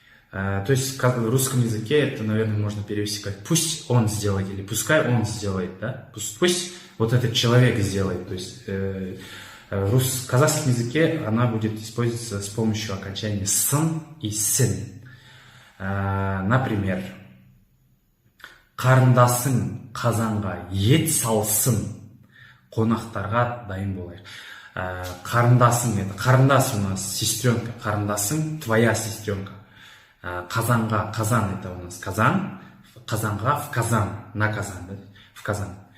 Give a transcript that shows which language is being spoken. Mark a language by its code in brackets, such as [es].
[ru] То есть в русском языке это, наверное, можно перевести как «пусть он сделает» или «пускай он сделает». Да? Пусть вот этот человек сделает. То есть в казахском языке она будет использоваться с помощью окончания «сын» и «син». [kk] Например, «Қарындасың қазанға ет салсын, қонақтарға дайын болайық». [ru] Қарындасың, это қарындас у нас сестренка, қарындасың твоя сестренка. Казанга, казан это у нас казан, казанга в казан, на казан, да? В казан.